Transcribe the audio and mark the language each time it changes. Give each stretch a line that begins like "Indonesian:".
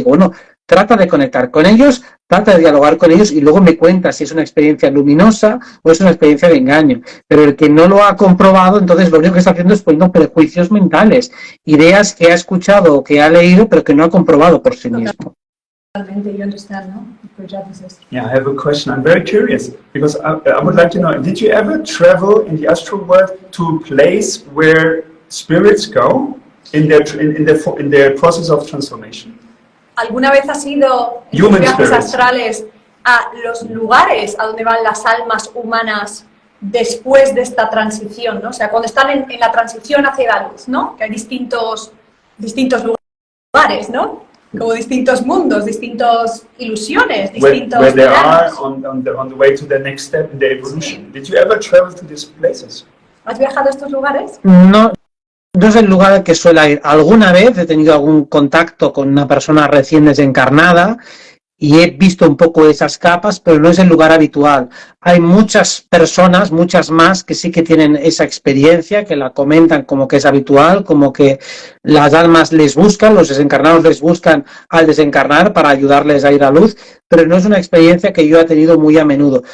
Spanish: Digo, bueno, trata de conectar con ellos, trata de dialogar con ellos y luego me cuenta si es una experiencia luminosa o es una experiencia de engaño. Pero el que no lo ha comprobado, entonces lo único que está haciendo es poniendo prejuicios mentales, ideas que ha escuchado o que ha leído, pero que no ha comprobado por sí mismo.
English: You understand, no? Good job, Mrs. Yeah, I have a question. I'm very curious because I would like to know, did you ever travel in the astral world to a place where spirits go in their process of transformation?
Spanish: ¿Alguna vez has ido en tus viajes astrales a los lugares a donde van las almas humanas después de esta transición, ¿no? O sea, cuando están en la transición hacia la luz, ¿no? Que hay distintos lugares, ¿no? Como distintos mundos, distintas ilusiones, distintos
English: where they are
Spanish: planos.
English: on the way to the next step in the evolution. Did you ever travel to these places?
Spanish: ¿Has viajado a estos lugares? No, no es el lugar al que suele ir. Alguna vez he tenido algún contacto con una persona recién desencarnada y he visto un poco esas capas, pero no es el lugar habitual. Hay muchas personas, muchas más, que sí que tienen esa experiencia, que la comentan como que es habitual, como que las almas les buscan, los desencarnados les buscan al desencarnar para ayudarles a ir a luz, pero no es una experiencia que yo he tenido muy a menudo.